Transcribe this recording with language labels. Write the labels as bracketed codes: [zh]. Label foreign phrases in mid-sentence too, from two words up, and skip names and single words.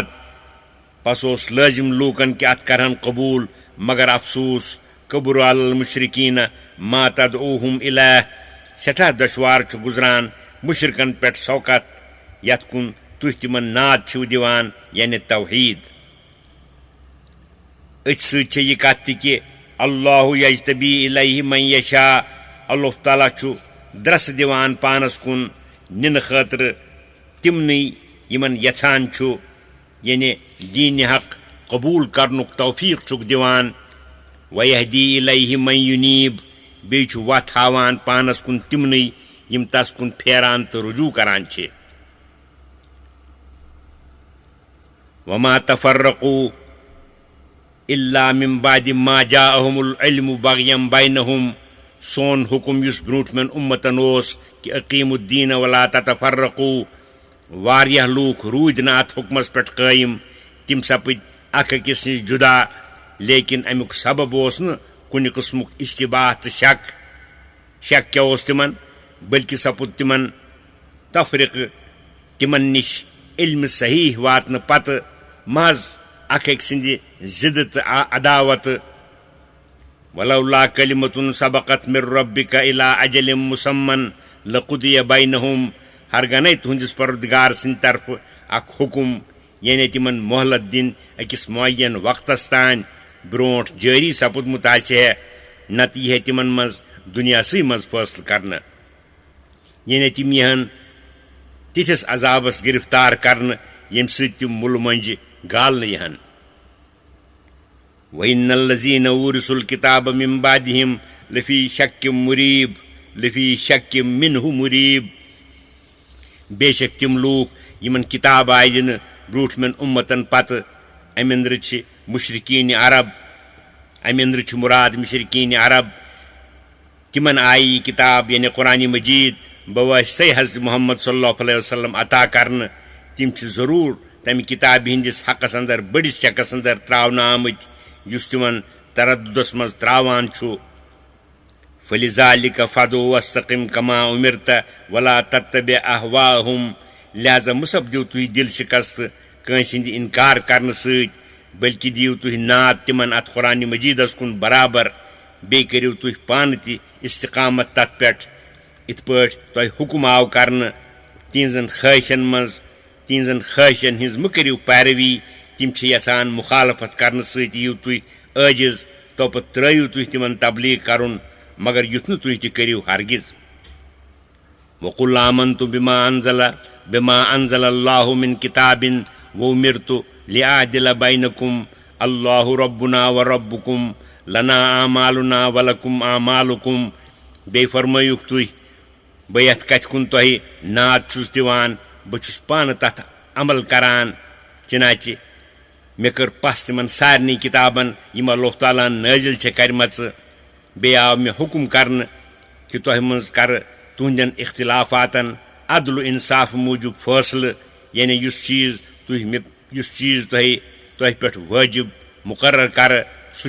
[ks] پس اوس لٲزِم لوٗکن کہِ اتھ کرہن قبوٗل، مگر افسوٗس [ar] کبر علی المشرکیٖن ما تدعوہم الیہ. [ks] سٮ۪ٹھاہ دُشوار چھُ گُزران مُشرکن پٮ۪ٹھ سوقت یتھ کُن تُہۍ تِمن ناد چھِو دِوان، یعنی توحیٖد. أتھۍ سۭتۍ چھےٚ یہِ کتھ تہِ کہِ [ar] اللہ یجتبی الیہ من یشاء. [ks] اللہ تعالیٰ چھُ درسہٕ دِوان پانس کُن نِنہٕ خٲطرٕ تِمنٕے یِمن یژھان چھُ، یعنی دیٖنِ حق قبوٗل کرنُک توفیٖق چھُکھ دِوان. [ar] ویہدی الیہ من یُنیٖب. [ks] بیٚیہِ چھُ وتھ ہاوان پانس کُن تِمنٕے یِم تس کُن پھیران تہٕ رجوٗع کران چھِ. [ar] وما تفرقوا الا من بعد ما جاءهم العلم بغیا بینہم. [ks] سون حُکم یُس برٛونٛٹھمٮ۪ن اُمتن اوس کہِ [ar] اقیٖموا الدیٖن ولا تتفرقوا، [ks] واریاہ لوٗکھ روٗدۍ نہٕ اتھ حُکمس پٮ۪ٹھ قٲیِم، تِم سپٕدۍ اکھ أکِس نِش جُدا. لیکن امیُک سبب اوس نہٕ کُنہِ قٕسمُک اشتباہ تہٕ شک کیٛاہ اوس تِمن، بٔلکہِ سپُد تِمن تفریقہٕ تِمن نِش علمہِ صحیح واتنہٕ پتہٕ محض اکھ أکۍ سٕنٛدِ ضِدٕ تہٕ عداوتہٕ. [ar] ولولا کلمۃ سبقت من ربک الی اجل مسمى لقضی بینہم. [ks] ہرگنے تُہنٛدِس پروردگار سٕنٛدِ طرفہٕ اکھ حُکم، یعنی تِمن مۄہلت دِنۍ أکِس معین وقتس تانۍ برٛونٛٹھ جٲری سپُدمُت آسہِ ہے، نتہٕ یی ہے تِمن منٛز دُنیاہسٕے منٛز فٲصلہٕ کرنہٕ، یعنی تِم یِہن تِتھِس عذابس گرفتار کرنہٕ ییٚمہِ سۭتۍ تِم مُلہٕ مۄنٛجہِ گالنہٕ یِہن. [ar] وَإِنَّ الَّذِينَ أُورِثُوا الْكِتَابَ مِن بَعْدِهِمْ لَفِي شَكٍّ مُرِيبٍ لَفِي شَكٍّ مِنْهُ مُرِيبٍ [ks] بے شک تِم لوٗکھ یِمن کِتاب آیہِ دِنہٕ برٛوٗٹھمٮ۪ن اُمتن پتہٕ اَمہِ أنٛدرٕ چھِ مُشرِکیٖنہِ عرب اَمہِ أنٛدرٕ چھُ مُراد مُشرِکیٖنہِ عرب تِمن آیہِ یہِ کِتاب یعنی قرآنِ مجیٖد بواسطے حضرت محمد [ar] صلی اللہ علیہ وسلم [ks] عطا کرنہٕ تِم چھِ ضروٗر تمہِ کِتابہِ ہِنٛدِس حقس انٛدر بٔڑِس چکس انٛدر ترٛاونہٕ آمٕتۍ یُس تِمن تردُدس منٛز ترٛاوان چھُ [ar] فَلِذَٰلِکَ فَدْعُ وَاسْتَقِم کَمَا أُمِرْتَ وَلَا تَتَّبِعْ أَهْوَاءَهُمْ [ks] لہذا مہٕ سپدِو تُہۍ دِل شِکست کٲنٛسہِ ہِنٛدِ اِنکار کرنہٕ سۭتۍ بٔلکہِ دِیِو تُہۍ ناد تِمن اتھ قرآنِ مجیٖدس کُن برابر بیٚیہِ کٔرِو تُہۍ پانہٕ تہِ استقامت تتھ پٮ۪ٹھ یِتھ پٲٹھۍ تۄہہِ حُکم آو کرنہٕ تِہنٛزن خٲہِشن ہِنٛز مہٕ کٔرِو پیروی تِم چھِ یژھان مُخالفت کرنہٕ سۭتۍ یِیِو تُہۍ عٲجِز توپتہٕ ترٛٲیِو تُہۍ تِمن تبلیٖغ کرُن مگر یُتھ نہٕ تُہۍ تہِ کٔرِو ہرگِز [ar] وَقُلْ آمَنْتُ بِمَا أَنزَلَ اللَّهُ مِن كِتَابٍ وَأُمِرْتُ لِأَعْدِلَ بَيْنَكُمْ اللَّهُ رَبُّنَا وَرَبُّكُمْ لَنَا أَعْمَالُنَا وَلَكُمْ أَعْمَالُكُمْ [ks] بیٚیہِ فرمٲیُکھ تُہۍ بہٕ یَتھ کَتھِ کُن تۄہہِ ناد چھُس دِوان بہٕ چھُس پانہٕ تتھ عمل کران چنانچہِ مےٚ کٔر پس تِمن سارنٕے کِتابن یِم اللہ تعالیٰ ہن نٲزِل چھےٚ کَرِمَژٕ بیٚیہِ آو مےٚ حُکم کرنہٕ کہِ تۄہہِ منٛز کرٕ تُہنٛدٮ۪ن اختِلافاتن عدل و اِنصاف موٗجوٗب فٲصلہٕ یعنی یُس چیٖز تۄہہِ پٮ۪ٹھ وٲجِب مُقرر کرٕ سُہ